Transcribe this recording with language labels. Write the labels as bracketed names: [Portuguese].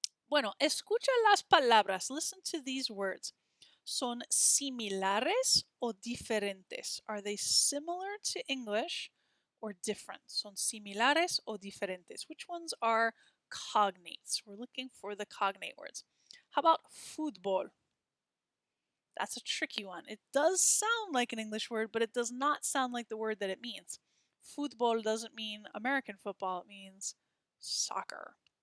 [Spanish] Bueno, escucha las palabras. [English] Listen to these words. [Spanish] ¿Son similares o diferentes? [English] Are they similar to English or different? [Spanish] ¿Son similares o diferentes? [English] Which ones are cognates? We're looking for the cognate words. How about fútbol? That's a tricky one. It does sound like an English word, but it does not sound like the word that it means. Fútbol doesn't mean American football, it means soccer.